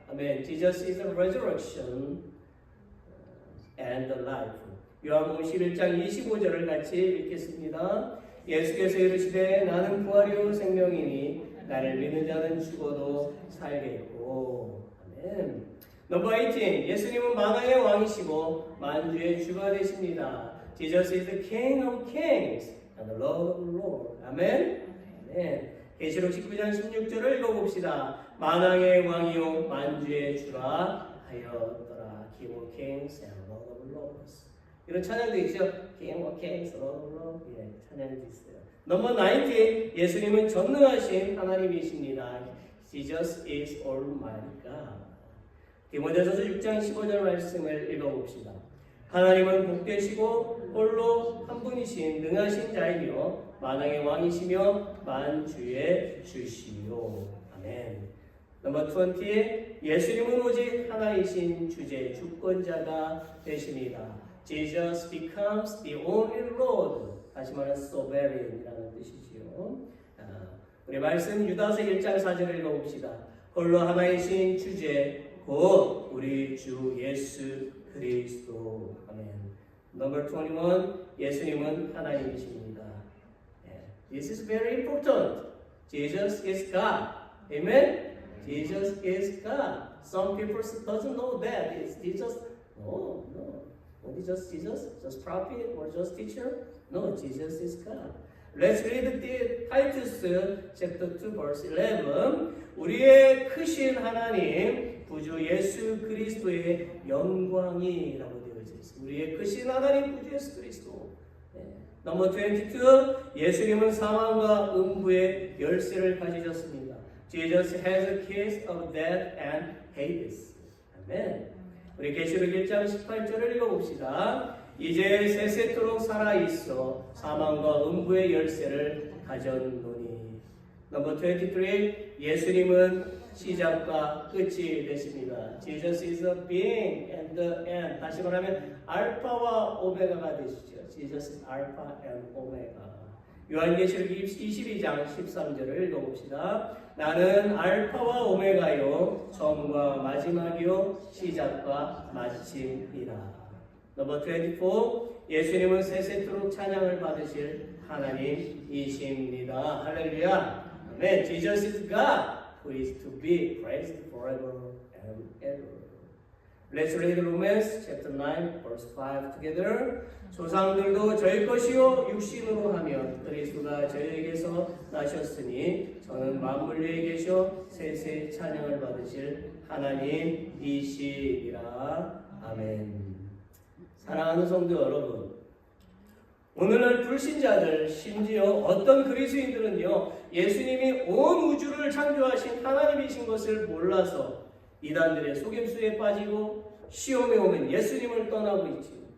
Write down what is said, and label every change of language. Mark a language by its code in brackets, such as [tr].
[ko] 아멘. [en] Jesus is the resurrection and the life. [ko] 요한복음 11장 25절을 같이 읽겠습니다. 예수께서 이르시되 나는 부활이요 생명이니 나를 믿는 자는 죽어도 살겠고. 아멘. [en] Number 18. [ko] 예수님은 만왕의 왕이시고 만주의 주가 되십니다. [en] Jesus is the King of kings and the Lord of lords. [ko] 아멘. 아멘. 계시록 19장 16절을 읽어봅시다. 만왕의 왕이요 만주의 주라 하였더라. [en] King of kings and Lord of lords. [ko] 이런 찬양도 있죠. [en] King of kings, Lord of lords. [ko] 예, 찬양도 있어요. [en] Number 19. [ko] 예수님은 전능하신 하나님이십니다. [en] Jesus is Almighty God. [ko] 디모데전서 6장 15절 말씀을 읽어봅시다. 하나님은 복되시고 홀로 한 분이신 능하신 자이며 만왕의 왕이시며 만주의 주시요. 아멘. 넘버 20. 예수님은 오직 하나이신 주제 주권자가 되십니다. [en] Jesus becomes the only Lord. [ko] 다시 말하면 sovereign이라는 뜻이지요. 우리 말씀 유다서 1장 4절을 읽어봅시다. 홀로 하나이신 주제 곧 우리 주 예수 그리스도. 아멘. [en] Number 21. [ko] 예수님은 하나님이십니다. [en] This is very important. Jesus is God. Amen. Jesus is God. Some people doesn't know that. It's Jesus. No. Only just Jesus? Just prophet or just teacher? No, Jesus is God. Let's read the Titus chapter 2 verse 11. [ko] 우리의 크신 하나님 구주 예수 그리스도의 영광이라고 되어 있습니다. 우리의 크신 하나님 구주 예수 그리스도. 넘버 22. 예수님은 사망과 음부의 열쇠를 가지셨습니다. [en] Jesus has the keys of death and Hades. [ko] 아멘. 우리 계시록 1장 18절을 읽어봅시다. 이제 세세토록 살아있어 사망과 음부의 열쇠를 가졌노니. 넘버 23. 예수님은 시작과 끝이 되십니다. [en] Jesus is the being and the end. [ko] 다시 말하면 알파와 오메가가 되시죠. [en] Jesus is Alpha and Omega. [ko] 요한계시록 22장 13절을 읽어봅시다. 나는 알파와 오메가요 처음과 마지막이요 시작과 마침이라. 넘버 24. 예수님은 세세토록 찬양을 받으실 하나님이십니다. 할렐루야. 아멘. [en] Jesus is God who is to be praised forever and ever. Let's read Romans chapter 9 verse 5 together. [ko] 조상들도 저희 것이요 육신으로 하면 그리스도가 저희에게서 나셨으니 저는 만물 위에 계셔 세세 찬양을 받으실 하나님이시리라. 아멘. 사랑하는 성도 여러분, 오늘날 불신자들 심지어 어떤 그리스도인들은요 예수님이 온 우주를 창조하신 하나님이신 것을 몰라서 이단들의 속임수에 빠지고 시험에 오면 예수님을 떠나고 있지요.